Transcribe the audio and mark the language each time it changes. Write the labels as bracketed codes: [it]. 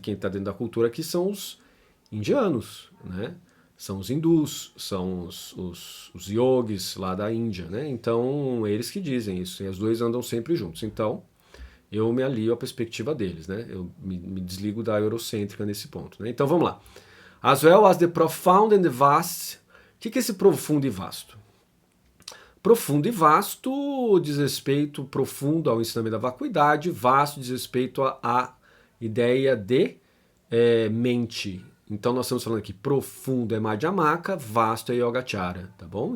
[pt] E quem está dentro da cultura aqui são os indianos, né? São os hindus, são os yogis lá da Índia, né? Então, eles que dizem isso, e os dois andam sempre juntos. Então, eu me alio à perspectiva deles, né? Eu me desligo da eurocêntrica nesse ponto. Né? Então, vamos lá. [en] As well as the profound and the vast. [pt] O que é esse profundo e vasto? Profundo e vasto diz respeito profundo ao ensinamento da vacuidade, vasto diz respeito à ideia de mente. Então nós estamos falando aqui, profundo é Madhyamaka, vasto é Yogacara, tá bom?